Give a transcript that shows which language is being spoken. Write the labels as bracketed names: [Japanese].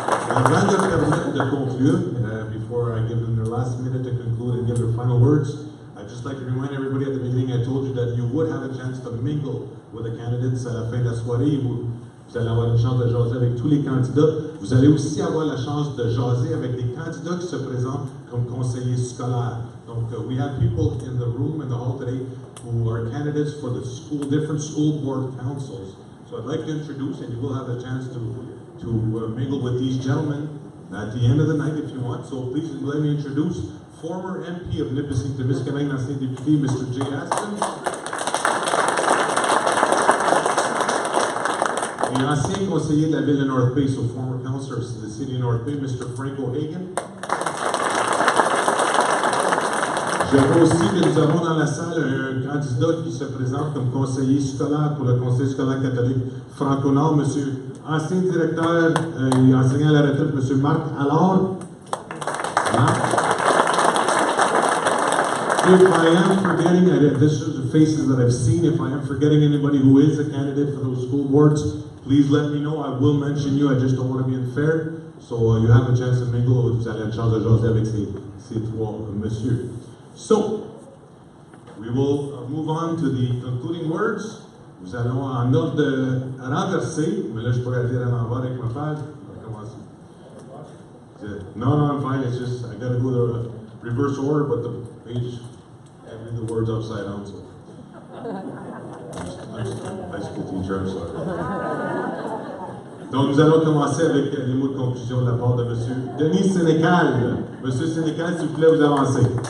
[French] Avant de conclure, [English] before I give them their last minute to conclude and give their final words, I'd just like to remind everybody at the beginning, I told you that you would have a chance to mingle with the candidates [French] à la fin de la soirée. Vous allez avoir une chance de jaser avec tous les candidats. Vous allez aussi avoir la chance de jaser avec les candidats qui se présentent comme conseillers scolaires. [English] Donc, we have people in the room, in the hall today, who are candidates for the different school board councils. So I'd like to introduce, and you will have a chance to mingle with these gentlemen at the end of the night if you want. So please let me introduce former MP of Nipissing, Témiscamingue, [French] ancien député, [English] Mr. J. Aston. [French] Et ancien conseiller de la ville de North Bay, [English] so former councillor of the city of North Bay, Mr. Frank O'Hagan. [French] Je vois aussi que nous avons dans la salle un candidat qui se présente comme conseiller scolaire pour le Conseil scolaire catholique Franco-Nord, monsieur ancien directeur et enseignant à la retraite, monsieur Marc Allard. [English] If I am forgetting, this is the faces that I've seen, if I am forgetting anybody who is a candidate for those school boards, please let me know. I will mention you, I just don't want to be unfair. So you have a chance to mingle, [French] vous allez avoir une chance de jaser avec ces trois messieurs. [English] So, we will move on to the concluding words. [French] Nous allons en ordre renversé, mais là je pourrais dire à l'envers avec ma page. On va commencer. [English] No, I'm fine, it's just, I gotta go the reverse order, but the page, I read the words upside down, so. I'm just a high school teacher, I'm sorry. [French] Donc nous allons commencer avec les mots de conclusion de la part de M. Denis Sénécal. M. Sénécal, s'il vous plaît, vous avancez.